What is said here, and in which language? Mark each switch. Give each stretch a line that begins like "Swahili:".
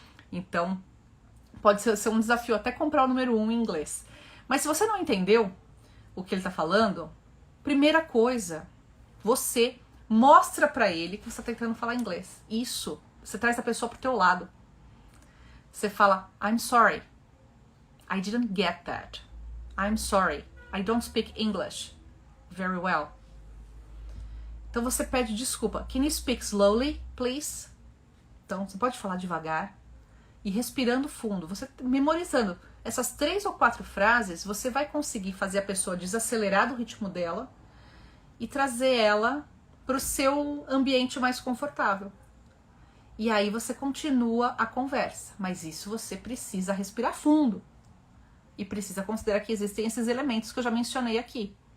Portuguese: Então, pode ser um desafio até comprar o número 1 em inglês. Mas se você não entendeu o que ele tá falando, primeira coisa, você mostra pra ele que você tá tentando falar inglês. Isso, você traz a pessoa pro teu lado. Você fala,
English: I'm sorry, I didn't get that. I'm sorry, I don't speak English very well.
Portuguese: Então você pede desculpa.
English: Can you speak slowly, please?
Portuguese: Então você pode falar devagar e respirando fundo. Você memorizando essas 3 ou 4 frases, você vai conseguir fazer a pessoa desacelerar do ritmo dela e trazer ela para o seu ambiente mais confortável. E aí você continua a conversa, mas isso você precisa respirar fundo e precisa considerar que existem esses elementos que eu já mencionei aqui.